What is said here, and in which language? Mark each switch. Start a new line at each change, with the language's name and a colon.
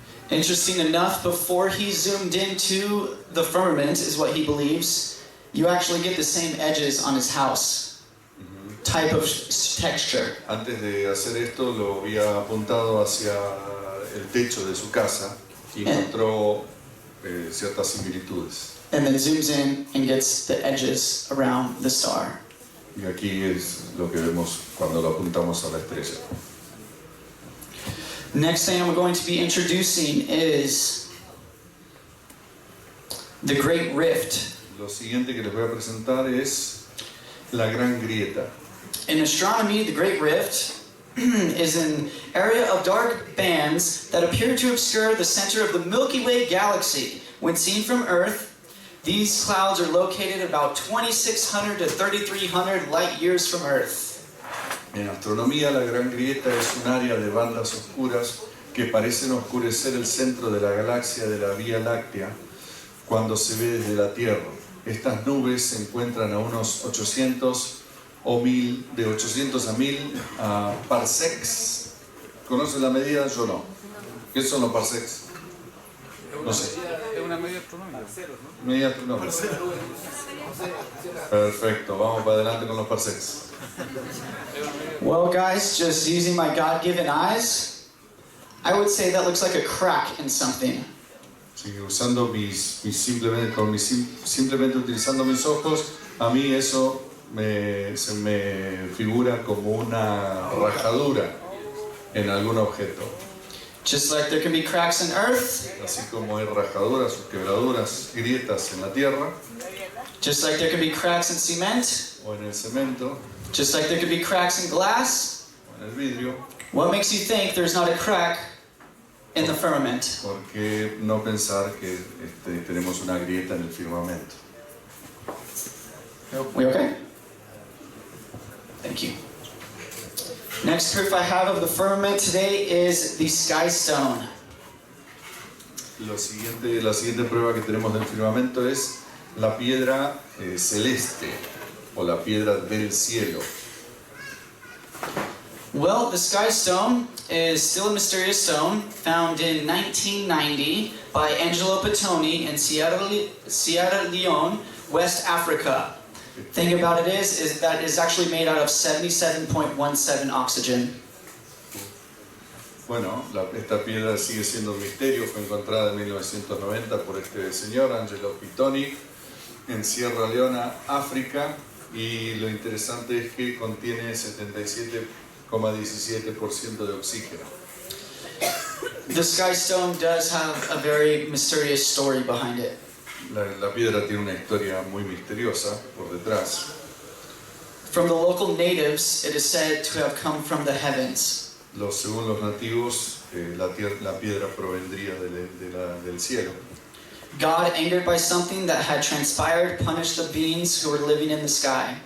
English: Interesting enough, before he zoomed into the firmament, is what he believes, you actually get the same edges on his house. Type of texture.
Spanish: Antes de hacer esto, lo había apuntado hacia el techo de su casa y encontró ciertas similitudes.
English: And then zooms in and gets the edges around the star.
Spanish: Y aquí es lo que vemos cuando lo apuntamos a la estrella.
English: Next thing I'm going to be introducing is the Great Rift.
Spanish: Lo siguiente que les voy a presentar es la Gran Grieta.
English: In astronomy, the Great Rift is an area of dark bands that appear to obscure the center of the Milky Way galaxy. When seen from Earth, these clouds are located about 2,600 to 3,300 light years from Earth.
Spanish: En astronomía, la Gran Grieta es un área de bandas oscuras que parecen oscurecer el centro de la galaxia de la Vía Láctea cuando se ve desde la Tierra. Estas nubes se encuentran a unos 800 o 1000, de 800 a 1000 parsecs. ¿Conocen la medida? Yo no. ¿Qué son los parsecs? No sé. Es una medida astronómica. Medida astronómica. Perfecto, vamos para adelante con los parsecs.
English: Well, guys, just using my God-given eyes, I would say that looks like a crack in something.
Spanish: Sí, simplemente utilizando mis ojos, a mí eso se me figura como una rajadura en algún objeto.
English: Just like there can be cracks in Earth,
Spanish: Así como hay rajaduras o quebraduras, grietas en la tierra
English: just like there can be cracks in cement,
Spanish: o en el cemento
English: just like there can be cracks in glass,
Spanish: o en el vidrio,
English: what makes you think there's not a crack in the firmament?
Spanish: ¿por qué no pensar que tenemos una grieta en el firmamento?
English: We okay? Thank you. Next proof I have of the firmament today is the sky stone.
Spanish: La siguiente prueba que tenemos del firmamento es la piedra celeste o la piedra del cielo.
English: Well, the sky stone is still a mysterious stone found in 1990 by Angelo Pettoni in Sierra Leone, West Africa. Thing about it is that it's actually made out of 77.17 oxygen.
Spanish: Bueno, esta piedra sigue siendo un misterio, fue encontrada en 1990 por este señor, Angelo Pettoni, en Sierra Leona, África, Y lo interesante es que contiene 77,17% de oxígeno.
English: The sky stone does have a very mysterious story behind it.
Spanish: La piedra tiene una historia muy misteriosa por detrás.
English: From the local natives, it is said to have come from the heavens.
Spanish: Según los nativos, la piedra provendría del cielo.
English: God, angered by something that had transpired, punished the beings who were living in the sky.